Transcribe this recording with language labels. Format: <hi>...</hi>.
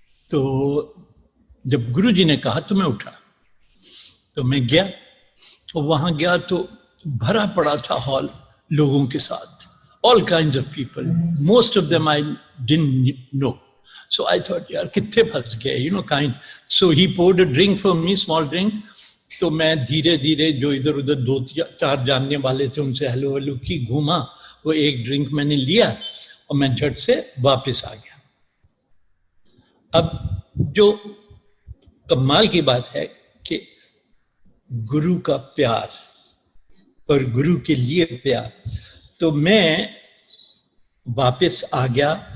<hi>तो जब गुरुजी ने कहा तो मैं उठा, तो मैं गया, और वहां गया तो भरा पड़ा था हॉल लोगों के साथ,</hi> <en>all kinds of people, most of them I didn't know. So I thought</en> <hi>यार कितने फंस गए,</hi> <en>kind. So he poured a drink for me, small drink.</en> <hi>तो मैं धीरे धीरे जो इधर उधर 2-4 जानने वाले थे उनसे हेलो की घूमा. वो एक ड्रिंक मैंने लिया और मैं झट से वापस आ गया. अब जो कमाल की बात है कि गुरु का प्यार और गुरु के लिए प्यार. तो मैं वापस आ गया</hi>